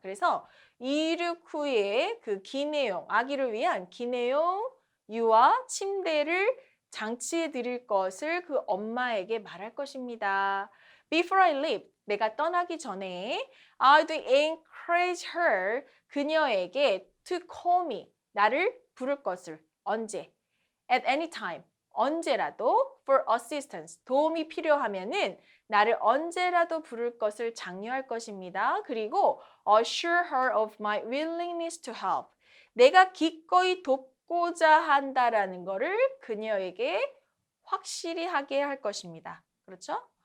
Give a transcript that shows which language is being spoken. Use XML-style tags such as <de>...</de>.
<ko>그래서 이륙 후에 그 기내용, 아기를 위한 기내용 유아 침대를 장치해 드릴 것을 그 엄마에게 말할 것입니다.</ko> <en>Before I leave,</en> <ko>내가 떠나기 전에</ko> <en>I would encourage her,</en> <ko>그녀에게</ko> <en>to call me,</en> <ko>나를 부를 것을 언제?</ko> <en>At any time,</en> <ko>언제라도</ko> <en>for assistance,</en> <ko>도움이 필요하면은 나를 언제라도 부를 것을 장려할 것입니다. 그리고</ko> <en>assure her of my willingness to help,</en> <ko>내가 기꺼이 돕고자 한다라는 거를 그녀에게 확실히 하게 할 것입니다. 그렇죠?</ko>